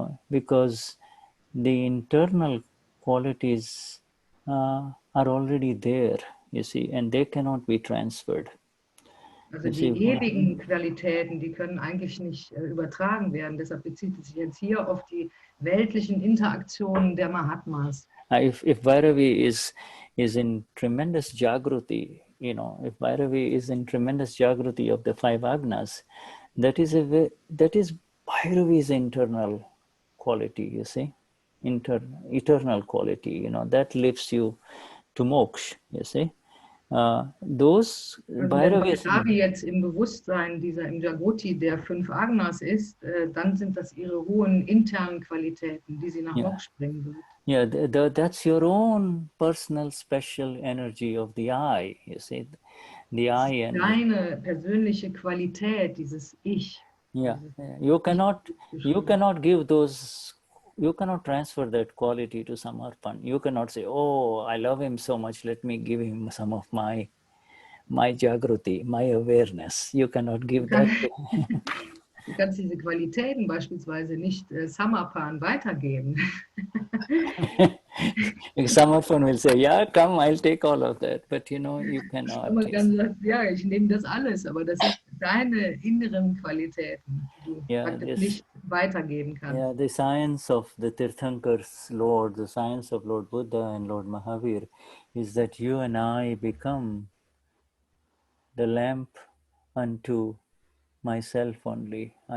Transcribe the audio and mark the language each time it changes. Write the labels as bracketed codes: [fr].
[en] Because the internal qualities are already there, you see, and they cannot be transferred. [de] Also die ewigen Qualitäten, die können eigentlich nicht übertragen werden. Deshalb bezieht es sich jetzt hier auf die weltlichen Interaktionen der Mahatmas. [en] If Bhairavi is in tremendous Jagruti, if Bhairavi is in tremendous Jagruti of the five Agnas, that is Bhairavi's internal quality, you see, eternal quality, that lifts you to moksha, you see. Those Bhairavis, [de] wenn Bhairavi jetzt im Bewusstsein im Jagoti der fünf Agnas ist, dann sind das ihre hohen internen Qualitäten, die sie nach Moksha bringen wird. [en] Yeah, that's your own personal special energy of the I, you see, the I and [de] deine persönliche Qualität, dieses Ich. [en] Yeah, you cannot give those. You cannot transfer that quality to Samarpan. You cannot say, oh, I love him so much, let me give him some of my my Jagruti, my awareness. You cannot give that. [de] Du kannst diese Qualitäten beispielsweise nicht Samapan weitergeben. [en] Someone will say, yeah, come, I'll take all of that. But you know, you cannot. [de] Man kann sagen, ja, ich nehme das alles, aber das sind deine inneren Qualitäten, die du praktisch nicht weitergeben kannst. [en] Yeah, the science of the Tirthankars Lord, the science of Lord Buddha and Lord Mahavir is that you and I become the lamp unto myself only.